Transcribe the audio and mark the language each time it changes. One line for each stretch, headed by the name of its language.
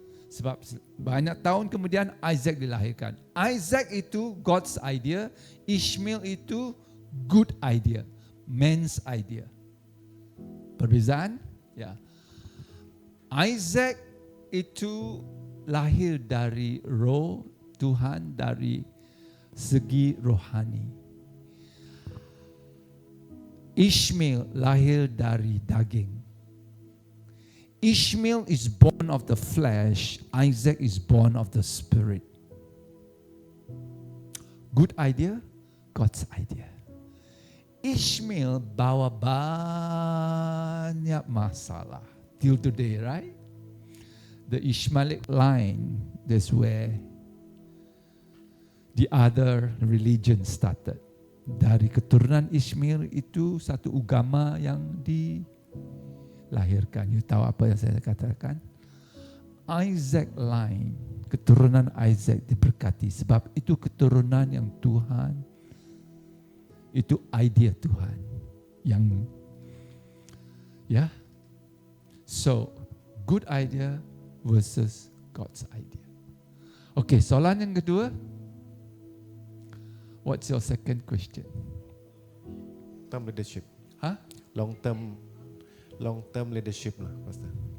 Malay: Sebab banyak tahun kemudian Isaac dilahirkan. Isaac itu
English: God's idea,
Malay: Ishmael itu
English: good idea, man's idea.
Malay: Perbezaan? Ya. Isaac itu lahir dari roh Tuhan, dari segi rohani. Ishmael lahir dari daging.
English: Ishmael is born of the flesh, Isaac is born of the spirit. Good idea, God's idea. Ishmael
Malay: bawa banyak masalah
English: till today, right? The Ishmaelic line, that's where the other religion started.
Malay: Dari keturunan Ishmael itu satu agama yang dilahirkan. You tahu apa yang saya katakan? Isaac line, keturunan Isaac diberkati. Sebab itu keturunan yang Tuhan, itu idea Tuhan. Yang, ya.
English: So, good idea versus God's idea.
Malay: Okay, soalan yang kedua.
English: What's your second question? Term leadership. Huh? Long term leadership lah, Pastor.